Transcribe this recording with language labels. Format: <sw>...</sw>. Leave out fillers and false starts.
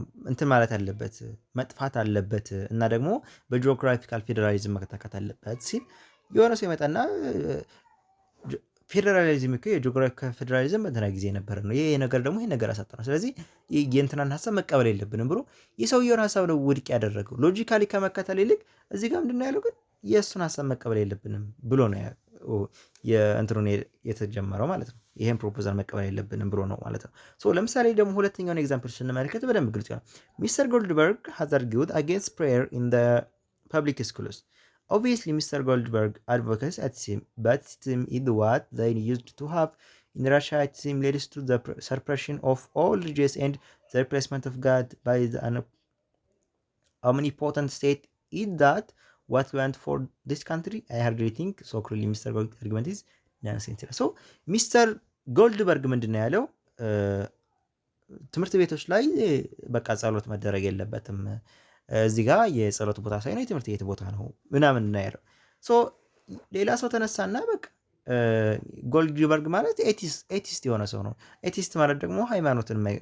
<am>እንትን ማለት አለበት መጥፋት አለበት እና ደግሞ በጂኦግራፊካል ፌዴራሊዝም መተካት አለበት ሲል የሆነ ሰው ይመጣና ፌዴራሊዝም እኮ የጂኦግራፊካል ፌዴራሊዝም በእንትና ጊዜ የነበረ ነው፣ ይሄ ነገር ደግሞ ይሄ ነገር አሳጣ ነው፣ ስለዚህ የእንትናን ሀሳብ መቀበል የለብንም ብሎ የሰውየውን ሀሳብ ነው ውድቅ ያደረገው። ሎጂካሊ ከመከተል ይልቅ እዚህ ጋር ምንድን ነው ያለው ግን የእሱን ሀሳብ መቀበል የለብንም ብሎ ነው የእንትኑን የተጀመረው ማለት ነው። ይሄን ፕሮፖዛል መቀበል የለብንም ብሎ ነው ማለት ነው። ሶ ለምሳሌ ደግሞ ሁለተኛውን ኤግዛምፕል ስንመለከት በደንብ ግልጽ ይሆናል።</am> <en>ሚስተር ጎልድበርግ ሃዝ አርጊውድ አጌንስት ፕሬየር ኢን ዘ ፐብሊክ ስኩልስ</en> <am>obviously Mr.</am> <en>Goldberg advocates atheism, but atheism is what they used to have in Russia. Atheism leads to the suppression of all religions and the replacement of God by the omnipotent state. Is that what we want for this country? I hardly think so. Clearly Mr. Goldberg's argument is nonsense. So Mr.</en> <am>Goldberg ምንድን ነው ያለው? ትምህርት ቤቶች ላይ በቃ ጸሎት መደረግ የለበትም፣ እዚህ ጋር የጸሎት ቦታ ሳይሆን የትምህርት ቤት ቦታ ነው ምናምን እናየው። ሶ ሌላ ሰው ተነሳና በቃ ጎልድበርግ ማለት ኤቲስት የሆነ ሰው ነው። ኤቲስት ማለት ደግሞ ሃይማኖትን</am>